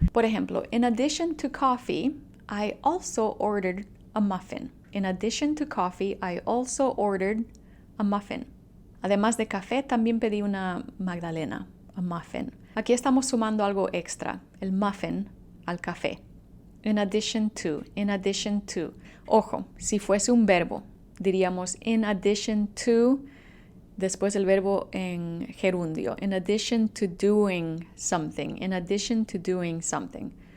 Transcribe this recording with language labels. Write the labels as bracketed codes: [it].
[es] Por ejemplo, [en] in addition to coffee, I also ordered a muffin. In addition to coffee, I also ordered a muffin. [es] Además de café, también pedí una magdalena, [en] a muffin. [es] Aquí estamos sumando algo extra, el muffin al café. [en] In addition to. [es] Ojo, si fuese un verbo, diríamos in addition to, después el verbo en gerundio. [en] In addition to doing something. In addition to doing something.